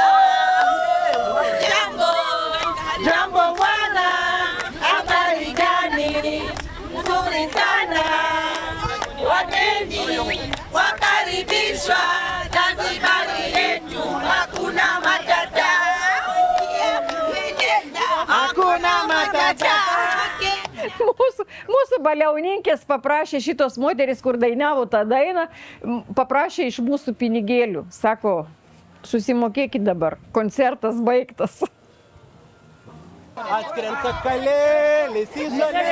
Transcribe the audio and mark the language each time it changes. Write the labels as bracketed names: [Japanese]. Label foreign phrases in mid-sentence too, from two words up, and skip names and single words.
[Swahili] Jambo bwana, habari gani? Nzuri sana. Wageni wakaribishwa ndani yetu, hakuna matata. Hakuna matata. [Lithuanian] Mūsų baliauninkės paprašė šitos moteris, kur dainavo tą dainą, paprašė iš mūsų pinigėlių. Sako, susimokėkit dabar, koncertas baigtas. Atskrenta kalėlis į žalę